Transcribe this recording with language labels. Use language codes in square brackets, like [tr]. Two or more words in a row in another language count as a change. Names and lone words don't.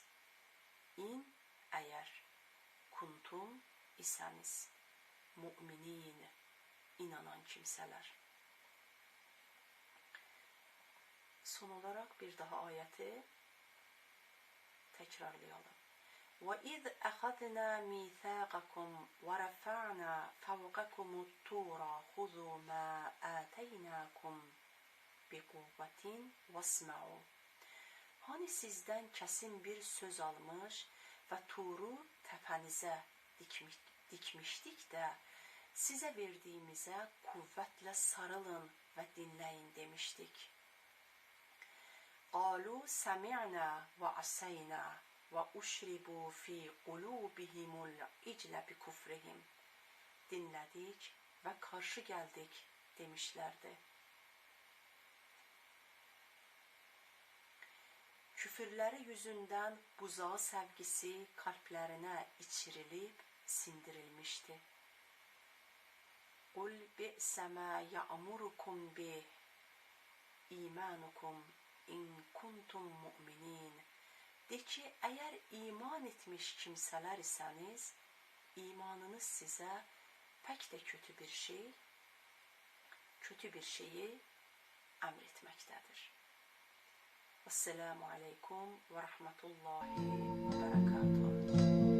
[tr] İn, eğer, kuntum, iseniz, mu'minin, inanan kimseler. Son olarak bir daha ayeti tekrarlayalım. [ar] وَإِذْ أَخَذْنَا مِيثَاقَكُمْ وَرَفَعْنَا فَوْقَكُمُ الطُّورَ خُذُوا مَا آتَيْنَاكُمْ بِقُوَّةٍ وَاسْمَعُوا. [tr] Hani sizden kesin bir söz almış ve Tur'u tepenize dikmiştik de size verdiğimize kuvvetle sarılın ve dinleyin demiştik. [ar] قَالُوا سَمِعْنَا وَعَسَيْنَا وَاُشْرِبُوا ف۪ي قُلُوبِهِمُ الْاِجْلَ بِكُفْرِهِمْ. [tr] Dinledik ve karşı geldik demişlerdi. Küfürleri yüzünden buzağı sevgisi kalplerine içirilip sindirilmişti. [ar] قُلْ بِئْسَ مَا يَأْمُرُكُمْ بِهِ إيمانكم إن كنتم مؤمنين. [tr] De ki, eğer iman etmiş kimseler iseniz, imanınız size pek de kötü bir şeyi emretmektedir. [ar] السلام عليكم ورحمة الله وبركاته.